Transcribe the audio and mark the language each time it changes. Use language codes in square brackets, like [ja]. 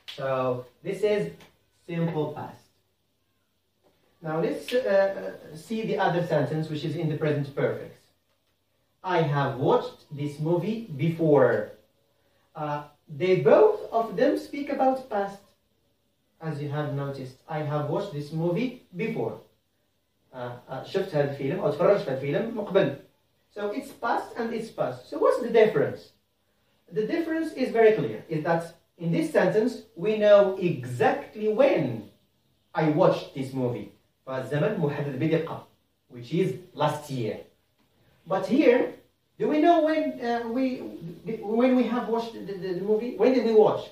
[en] So this is simple past. Now let's see the other sentence, which is in the present perfect. I have watched this movie before. They both of them speak about past. As you have noticed, I have watched this movie before. [ar] شفت هذا الفيلم أو تفرجت هذا الفيلم مقبل. [en] So it's past and it's past. So what's the difference? The difference is very clear. Is that in this sentence we know exactly when I watched this movie. [ar] فالزمن محدد بدقة, [en] which is last year. But here, do we know when we have watched the movie? When did we watch?